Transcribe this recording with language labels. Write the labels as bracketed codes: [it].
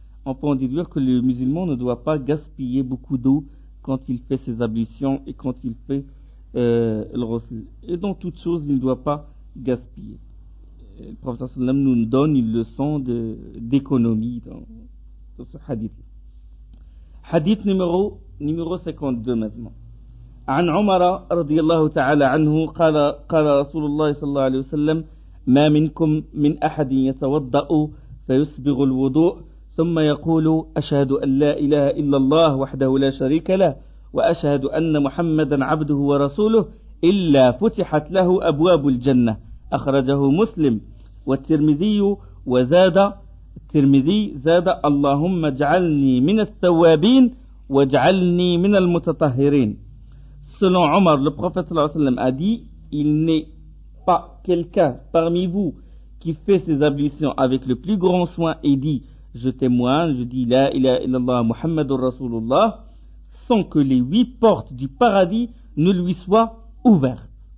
[fr] On peut en déduire que le musulman ne doit pas gaspiller beaucoup d'eau quand il fait ses ablutions et quand il fait le rosl. Et dans toute chose, il ne doit pas gaspiller. Et le prophète [ar] sallallahu alayhi wa sallam [fr] nous donne une leçon d'économie dans ce hadith. Hadith numéro 52 maintenant. [ar] عن عمر رضي الله تعالى عنه قال رسول الله صلى الله عليه وسلم ما منكم من أحد يتوضأ فيسبغ الوضوء ثم يقول أشهد أن لا إله إلا الله وحده لا شريك له وأشهد أن محمدا عبده ورسوله إلا فتحت له أبواب الجنة. أخرجه مسلم والترمذي وزاد الترمذي زاد اللهم اجعلني من الثوابين واجعلني من المتطهرين. [fr] Selon Omar, le prophète [ar] sallallahu alayhi wa sallam [fr] a dit, il n'est pas quelqu'un parmi vous qui fait ses ablutions avec le plus grand soin et dit, je témoigne, je dis [ar] la ilaha illallah Muhammadur Rasulullah, [fr] sans que les 8 portes du paradis ne lui soient ouvertes.